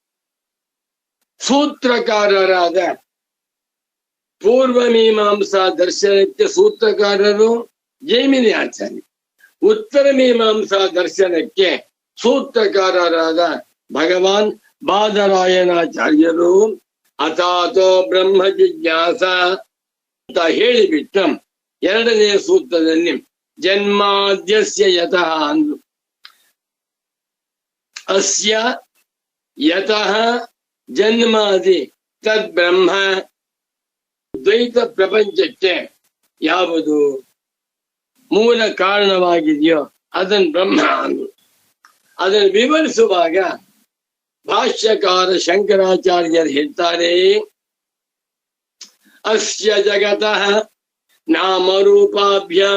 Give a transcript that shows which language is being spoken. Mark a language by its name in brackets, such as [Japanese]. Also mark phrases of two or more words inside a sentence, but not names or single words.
[Kannada] ಸೂತ್ರಕಾರರಾದ ಪೂರ್ವ ಮೀಮಾಂಸಾ ದರ್ಶನಕ್ಕೆ ಸೂತ್ರಕಾರರು ಜೈಮಿನಿ ಆಚಾರ್ಯ, ಉತ್ತರ ಮೀಮಾಂಸಾ ದರ್ಶನಕ್ಕೆ ಸೂತ್ರಕಾರರಾದ ಭಗವಾನ್ ಬಾದರಾಯಣಾಚಾರ್ಯರು [Sanskrit] ಅಥಾತೋ ಬ್ರಹ್ಮ ಜಿಜ್ಞಾಸ [Kannada] ಅಂತ ಹೇಳಿಬಿಟ್ಟು ಎರಡನೇ ಸೂತ್ರದಲ್ಲಿ [Sanskrit] ಜನ್ಮಾದ್ಯಸ್ಯ ಯತಃ [Kannada] ಅಂದ್ರು. [Sanskrit] ಅಸ್ಯ ಯತಃ ಜನ್ಮಾದಿ ತದ್ ಬ್ರಹ್ಮ. [Kannada] ದ್ವೈತ ಪ್ರಪಂಚಕ್ಕೆ ಯಾವುದು ಮೂಲ ಕಾರಣವಾಗಿದೆಯೋ ಅದನ್ನು ಬ್ರಹ್ಮ ಅಂದ್ರು. ಅದನ್ನು ವಿವರಿಸುವಾಗ ಭಾಷ್ಯಕಾರ ಶಂಕರಾಚಾರ್ಯರು ಹೇಳ್ತಾರೆ, [Sanskrit] ಅಸ್ಯ ಜಗತಃ ನಾಮರೂಪಾಭ್ಯಾಂ